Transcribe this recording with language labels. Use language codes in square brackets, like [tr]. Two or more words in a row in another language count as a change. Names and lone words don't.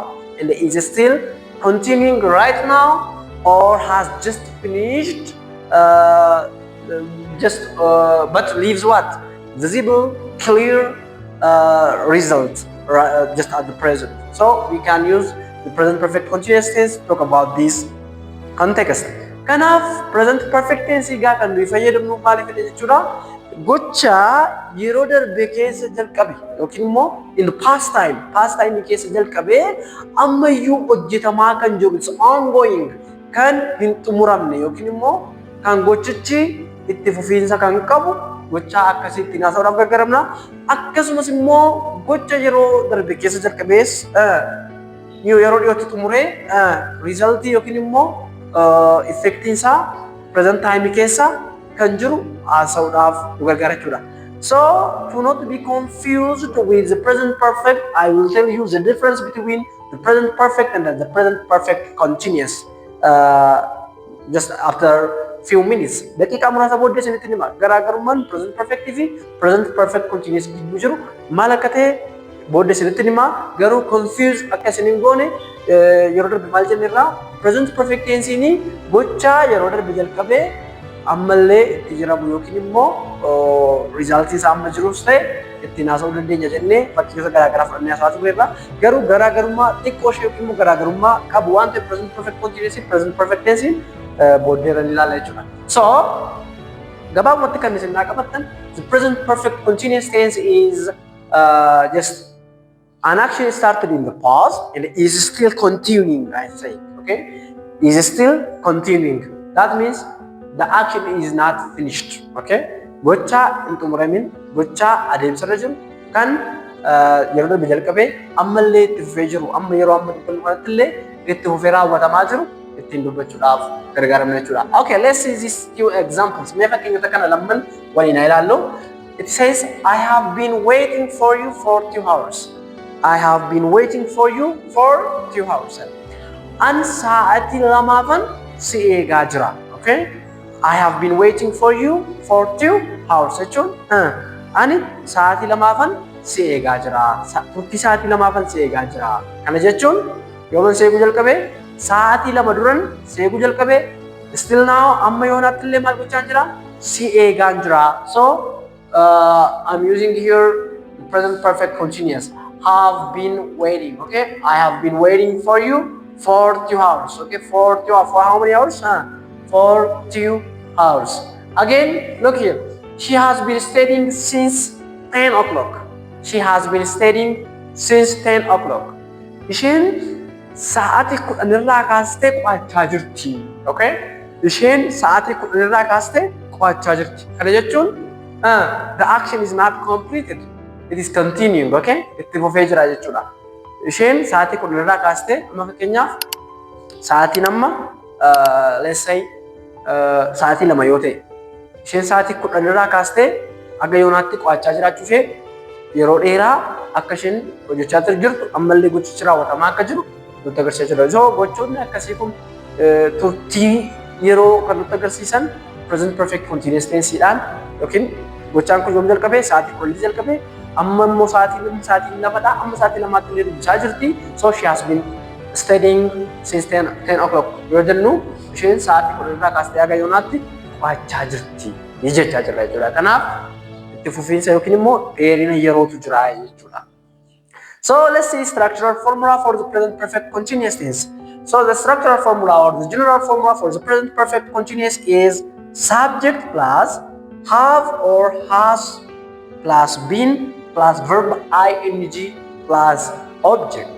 [en] And is still continuing right now or has just finished but leaves what? Visible, clear result just at the present. So we can use the present perfect continuous tense to talk about this context. [om] Kanaaf [en] present perfect tense [om] kan nuyi fayyadamnu maaliif jechuudha? Gocha yeroo darbe keessa jalqabe yookiin immoo [en] in the past time [om] keessa jalqabe ammayyuu hojjetamaa kan jiru [en] it's ongoing [om] kan hin xumuramne yookiin immoo kan gochichi itti fufiinsa kan qabu gocha akkasitti naasa'uudhaaf gargaaramna. Akkasumas immoo gocha yeroo darbe keessa jalqabees yeroo dhiyootti xumuree resultii yookiin immoo effectiinsaa present time keessa kan jiru haasa'uudhaaf nu gargaara jechuudha. [en] So to not be confused with the present perfect, I will tell you the difference between the present perfect and the present perfect continuous just after few minutes. [om] Daqiiqaa muraasa booddee isinitti hima. Garaagarummaan [en] present perfect [om] fi [en] present perfect continuous [om] gidduu jiru maal akka ta'e booddee isinitti hima. Garuu confuse akka isin hin goone yeroo darbe maal jennirraa [en] present perfect tense [om] ni gocha yeroo darbe jalqabee ammallee itti jiramu yookiin immoo resultii isaa amma jirus ta'e ittiin haasa'uu dandeenya jennee fakkiiwwan garaagaraa fudhannee haasa'aa turreerra. Garuu garaagarummaa xiqqoo ishee yookiin immoo garaagarummaa qabu waan ta'eef [en] present perfect continuous present perfect tense [om] booddeerra ni ilaalla jechuudha. So gabaabumatti kan isin naa qabattan [en] the present perfect continuous tense is just an action started in the past and is still continuing, I say, okay? Is still continuing. That means the action is not finished, okay? [om] Gocha hin xumuramin, gocha adeemsarra jiru kan yeroo darbe jalqabee ammallee itti fufee jiru, amma yeroo amma dubbannu kanatti illee itti fufee raawwatamaa jiru ittiin dubbachuudhaaf gargaaramna jechuudha. [en] Okay, let's see these few examples. [om] Mee fakkeenyota kana lamman waliin ilaallu. [en] It says, I have been waiting for you for 2 hours. I have been waiting for you for 2 hours. [om] An sa'ati lamafan si eegaa jira. [en] Okay? I have been waiting for you for 2 hours [om] jechuun ani sa'ati lamaafan si eegaa jira. Turtii sa'ati lamaafan si eegaa jira. Kana jechuun yooman seequu jalqabe sa'ati lama duran seequu jalqabe [en] still now [om] amma yoonaatti illee maal gochaa jira? Si eegaan jira. [en] So I'm using here the present perfect continuous. Have been waiting. Okay, I have been waiting for you for 2 hours. Okay, for how many hours? For 2 hours. Again, look here. She has been studying since 10 o'clock. She has been studying since 10 o'clock. [om] Isheen sa'aatii 10 irraa kaastee qo'achaa jirti. [en] Okay? [om] Isheen sa'aatii 10 irraa kaastee qo'achaa jirti. Kana jechuun [en] the action is not completed. It is continuing. Okay? [om] Itti fufee jira jechuudha. Isheen sa'aatii 10 irraa kaastee amma fakkeenyaaf sa'aatiin amma [en] let's say [om] sa'aatii 2 yoo ta'e isheen sa'aatii 10 irraa kaastee aga yoonaatti qo'achaa jiraachuu ishee yeroo dheeraa akka isheen hojjechaa jirtu ammallee gochichi raawwatamaa akka jiru nutti agarsiisaa jira. So gochoonni akkasii kun turtii yeroo kan nutti agarsiisan [en] present perfect continuous [om] tenseedhaan yookiin gochaan kun yoom jalqabee sa'aatii 10 jalqabee amma immoo sa'aatii 2dha amma sa'aatii 2tti illee dubbisaa jirti. [en] So she has been studying since 10 o'clock [om] yoo jennu isheen sa'aatii 10 irraa kaastee aga yoonaatti qo'achaa jirti ni jechaa jirra jechuudha. Kanaaf itti fufiinsa yookiin immoo dheerina yerootu jira jechuudha. [en] So let's see structural formula for the present perfect continuous tense. So the structural formula or the general formula for the present perfect continuous is subject plus have or has plus been plus verb ing plus object.